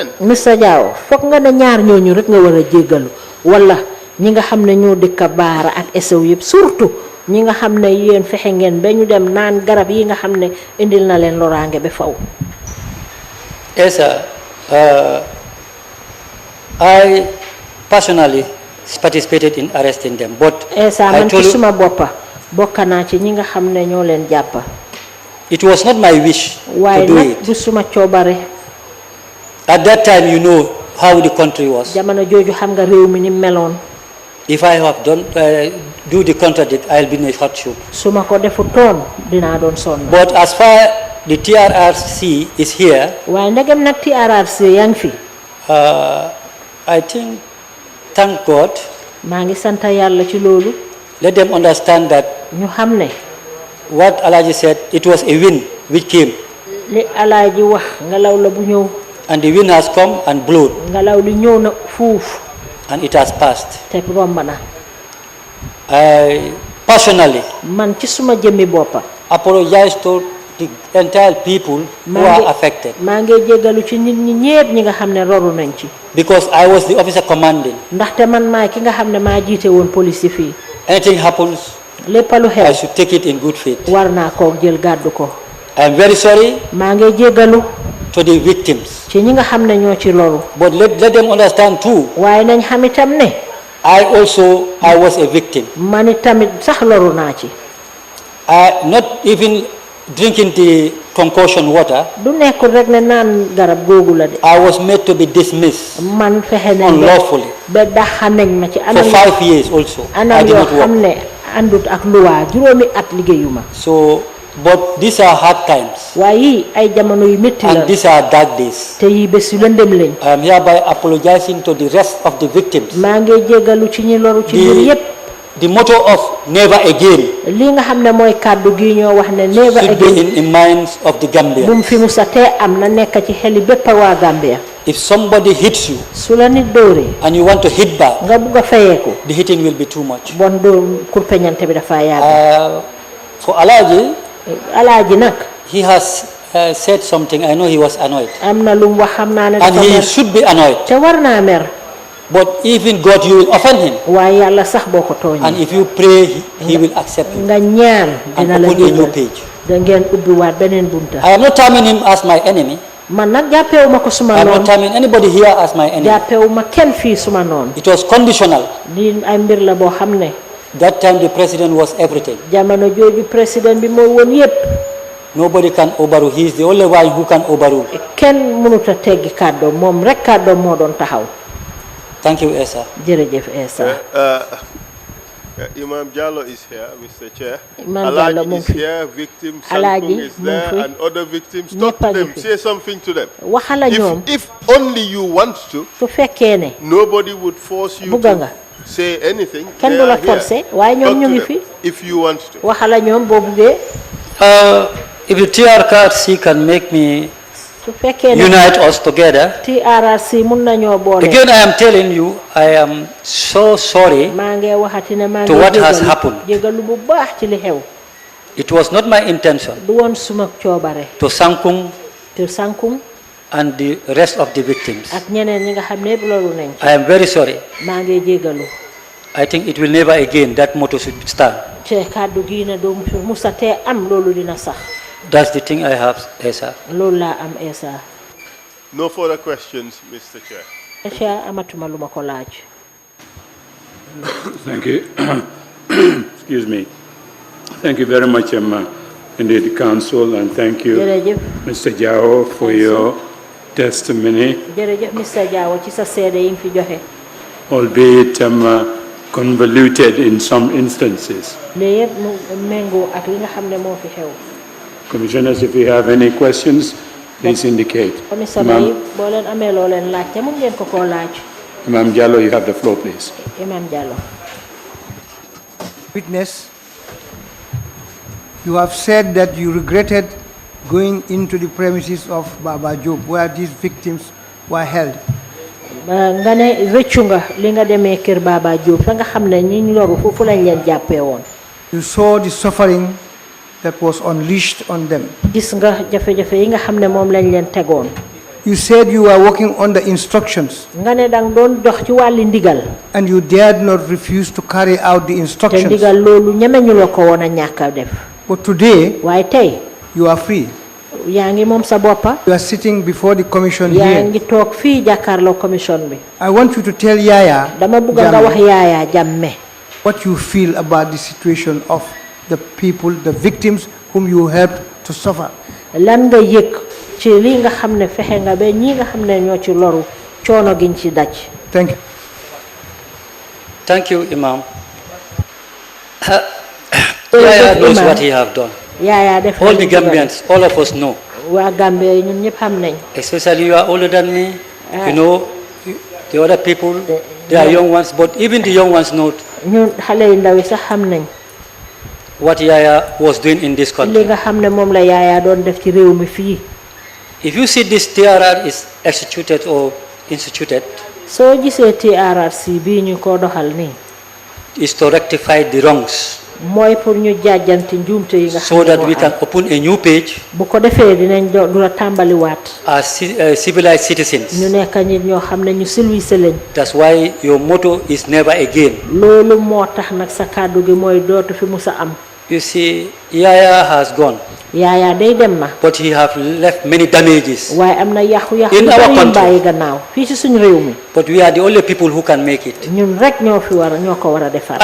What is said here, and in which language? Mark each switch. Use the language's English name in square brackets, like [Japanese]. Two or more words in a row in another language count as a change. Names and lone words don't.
[English] Mr. [Wolof] Jawo foog nga ne ñaar ñooñu rek nga war a jéggalu wala ñi nga xam ne ñoo dëkk Baara ak Esau yëpp surtout ñi nga xam ne yéen fexe ngeen ba ñu dem naan garab yi nga xam ne indil na leen loraange ba faw. [English] Esa, I personally participated in arresting them, but Esa I [Wolof] man ci [English] told you, [Wolof] suma boppa bokk naa ci ñi nga xam ne ñoo leen jàppa [English] it was not my wish to [Wolof] waaye [English] do [Wolof] nag [English] it. [Wolof] du suma coobare. [English] At that time, you know how the country was. [Wolof] jamono jooju xam nga réew mi ni meloon. [English] If I have done do the contradict, I'll be in a hardship. [Wolof] su ma ko defu toon dinaa doon sonn. [English] But as far the TRRC is here, [Wolof] waaye ndegem nag TRRC yaa ngi fi. [English] I think, thank God, [Wolof] maa ngi sant yàlla ci loolu. [English] let them understand that [Wolof] ñu xam ne [English] what Alaji said, it was a wind which came, [Wolof] li Alaaji wax ngelaw la bu ñëw. [English] and the wind has come and blown, [Wolof] ngelaw li ñëw na fuuf [English] and it has passed. [Wolof] te romb na. [English] I personally [Wolof] man ci suma jëmmi boppa [English] apologize to the entire people who are affected, [Wolof] maa ngi jéggalu ci nit ñi ñépp ñi nga xam ne roru nañ ci. [English] because I was the officer commanding. [Wolof] ndaxte man maay ki nga xam ne maa jiite woon police yi fii. [English] Anything happens, [Wolof] lépp lu [English] I [Wolof] xew [English] should take it in good faith. [Wolof] war naa koo jël gàddu ko. [English] I am very sorry. [Wolof] maa ngi jéggalu [English] to the victims. [Wolof] ci ñi nga xam ne ñoo ci loru. [English] But let them understand too, [Wolof] waaye nañ xam itam ne. [English] I was a victim. [Wolof] man itamit sax loru naa ci. [English] Not even drinking the concoction water. [Wolof] du nekkul rek ne naan garab googu la de. [English] I was made to be dismissed [Wolof] man fexe nañ [English] unlawfully [Wolof] ba daxa nañ ma ci [English] for 5 years also. I [Wolof] anam [English] did [Wolof] yoo [English] not work. [Wolof] xam ne àndut ak luwaa juróomi at liggéeyuma. [English] So, but these are hard times. [Wolof] waaye yii ay jamono yu métti la. [English] And these are dark days. [Wolof] te yii bés yu lëndëm lañ. [English] I am hereby apologizing to the rest of the victims. [Wolof] maa ngi jégalu ci ñi loru ci mbir yépp. [English] The motto of never again [Wolof] li nga xam ne mooy kàddu gi ñoo wax ne never [English] should be again. in the minds of the Gambians. [Wolof] bu mu fi musa tee am na nekk ci xeli bépp waa Gambia. [English] If somebody hits you [Wolof] su la nit dóoree. [English] and you want to hit back, [Wolof] nga bugg a fayeeku. [English] the hitting will be too much. [Wolof] bon dóor kurpeñante bi dafa yàgg. [English] For [Wolof] alaaji nag. [English] he has said something. I know he was annoyed. [Wolof] am na lu mu wax xam naa ne [English] And [Wolof] dafa [English] he [Wolof] mer. [English] should be annoyed. [Wolof] te war naa mer. [English] But even God, you will offend him. [Wolof] waaye yàlla sax boo ko [English] And [Wolof] tooñee. [English] if you pray, he will accept you [Wolof] nga ñaan [English] and [Wolof] dina la [English] open a new [Wolof] jéggal. [English] page. [Wolof] da ngeen ubbiwaat beneen bunta. [English] I am not terming him as my enemy. [Wolof] man nag jàppewu ma ko suma [English] I am [Wolof] noon. [English] not terming anybody here as my enemy. [Wolof] jàppewu ma kenn fii suma noon. [English] It was conditional. [Wolof] di ay mbir la boo xam ne. [English] That time the president was everything. [Wolof] jamono jooju président bi moo woon yépp. [English] Nobody can overrule. He is the only one who can overrule. [Wolof] kenn mënut a teggi kàddoom moom rek kàddoom moo doon taxaw. [English] Thank you, Esa. [Wolof] jërëjëf Esa. [English] Imam Jallo is here, Mr. Chair. Imam Jallo Alaji is here, victim Alaji Sankung is there, [Wolof] mu ngi fi. [English] and other victims. Talk to them, say something to them. [Wolof] waxala ñoom. [English] If only you want to, [Wolof] su fekkee ne. [English] nobody would force you [Wolof] bugga nga. [English] to say anything. [Wolof] kenn [English] They [Wolof] du la [English] are here. [Wolof] forcé waaye ñoom [English] Talk [Wolof] ñu [English] to [Wolof] ngi [English] them, [Wolof] fi. [English] if you want to. [Wolof] waxala ñoom boo buggee. [English] If the TRC can make me [Wolof] su fekkee ne. [English] unite us together, [Wolof] TRRC mun nañoo boole. [English] again I am telling you, I am so sorry. [Wolof] maa ngi waxati ne maa ngi [English] To what has [Wolof] jégalu- [English] happened. [Wolof] jégalu bu baax ci li xew. [English] It was not my intention [Wolof] du woon suma coobare. [English] to Sankung [Wolof] te Sankung [English] and the rest of the victims. [Wolof] ak ñeneen ñi nga xam ne yëpp loolu nañ ci. [English] I am very sorry. [Wolof] maa ngi jégalu. [English] I think it will never again, that motto should stand. [Wolof] te kàddu gii ne du musa tee am loolu dina sax. [English] That's the thing I have, Esa. [Wolof] loolu laa am Esa. [English] No further questions, Mr. Chair. [Wolof] Esa amatuma lu ma ko laaj. [English] Thank you. Excuse me. Thank you very much, indeed, Council, and thank you, [Wolof] jërëjëf. [English] Mr. Jawo, for your testimony, [Wolof] jërëjëf Mr. Jawo ci sa seede yi nga fi joxe. [English] albeit convoluted in some instances. [Wolof] lii yëpp mu méngoo ak li nga xam ne moo fi xew. [English] Commissioners, if you have any questions, please indicate. [Wolof] commissaire yi boo leen amee loo leen laaj te mun ngeen ko koo laaj. [English] Imam Jallo, you have the floor, please. Imam Jallo. Witness, you have said that you regretted going into the premises of Baba Job, where these victims were held. [Wolof] nga ne rëccu nga li nga demee kër Baba Diop fa nga xam ne ñi loru foofu lañ leen jàppee woon. [English] You saw the suffering that was unleashed on them. [Wolof] gis nga jafe-jafe yi nga xam ne moom lañ leen tegoon. [English] You said you were working under instructions [Wolof] nga ne dang doon dox ci wàlli ndigal. [English] and you dared not refuse to carry out the [Wolof] te [English] instructions. [Wolof] ndigal loolu ñemeñu la ko woon a ñàkk a def. [English] But today, [Wolof] waaye tey [English] you are free. [Wolof] yaa ngi moom sa boppa. [English] You are sitting before the commission [Wolof] yaa [English] here. [Wolof] ngi toog fii jàkkaarloo commission bi. [English] I want you to tell Yaya [Wolof] dama bëgg nga wax Yaya Jammeh [English] what you feel about the situation of the people, the victims whom you helped to suffer. [Wolof] lan nga yëg ci li nga xam ne fexe nga ba ñi nga xam ne ñoo ci loru coono giñ ci daj. [English] Thank you. Thank you, Imam. Yaya knows what he have done. [Wolof] Yaya def [English] All the Gambians, all of us know. [Wolof] waa Gambie ñun ñëpp xam nañ. [English] Especially you are older than me. You know, the other people, they are young ones, but even the young ones know [Wolof] ñun xale yu ndaw yi sax xam nañ. [English] what Yaya was doing in this [Wolof] li [English] country. [Wolof] nga xam ne moom la Yaya doon def ci réew mi fii. [English] If you see this TRR is executed or instituted, [Wolof] soo gisee TRRC bii ñu ko doxal nii. [English] is to rectify the wrongs [Wolof] mooy pour ñu jàjjanti njuumte yi nga xam [English] so [Wolof] ne [English] that [Wolof] moo [English] we [Wolof] am. [English] can open a new page [Wolof] bu ko defee dinañ du la tàmbaliwaat. [English] as civilized citizens. [Wolof] ñu nekk nit ñoo xam ne ñu silwise lañ. [English] That's why your motto is never again. [Wolof] loolu moo tax nag sa kàddu gi mooy dootu fi musa am. [English] You see, Yaya has gone, [Wolof] Yaya day dem na [English] but he have left many damages. [Wolof] waaye am na yàqu-yàqu [English] In [Wolof] yu [English] our [Wolof] bari yu [English] country. [Wolof] bàyyi gannaaw fii ci suñu réew mi [English] But we are the only people who can make it. [Wolof] ñun rek ñoo ko war a defar.